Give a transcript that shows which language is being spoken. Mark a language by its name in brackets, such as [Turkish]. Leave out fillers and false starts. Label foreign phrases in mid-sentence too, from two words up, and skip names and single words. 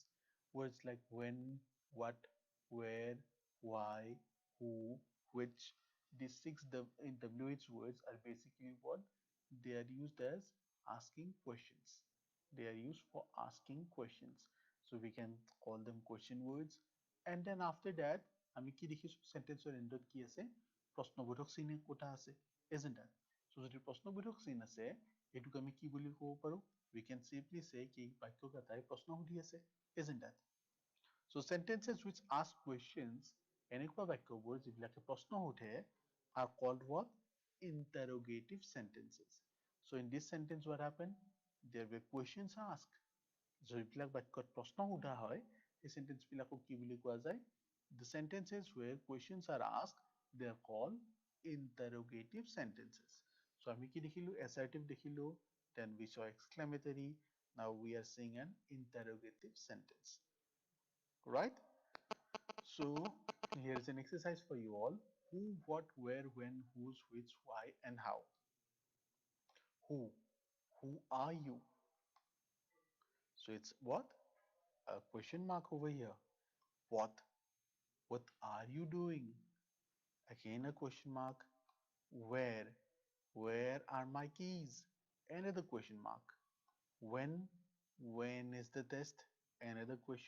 [English] Words like when, what, where, why, who, which. These six WH words are basically what? They are used as asking questions. They are used for asking questions. So we can call them question words. And then after that, [Assamese] আমি কি দেখিছো সেন্টেন্সৰ এন্ডত কি আছে প্ৰশ্নবোধক চিন কোটা আছে [English] isn't that so [Assamese] যদি প্ৰশ্নবোধক চিন আছে এটুক আমি কি বুলি ক'ব পাৰো [English] we can simply say [Assamese] কি বাক্যকাতাই প্ৰশ্ন সুধি আছে [English] isn't that so sentences which ask questions [Assamese] এনেকুৱা বাক্যবোৰ যিবিলাকে প্ৰশ্ন সোধে [English] are called what interrogative sentences so in this sentence what happened there were questions asked [Assamese] যিবিলাক বাক্যত প্ৰশ্ন সোধা হয় এই সেন্টেন্স বিলাকক কি বুলি কোৱা যায় [English] the sentences where questions are asked they are called interrogative sentences so [Assamese] আমি কি দেখিলো assertive দেখিলো [English] then we saw exclamatory now we are seeing an interrogative sentence right so here is an exercise for you all who what where when whose which why and how who are you so it's what a question mark over here what what are you doing again a question mark where where are my keys another question mark when when is the test another question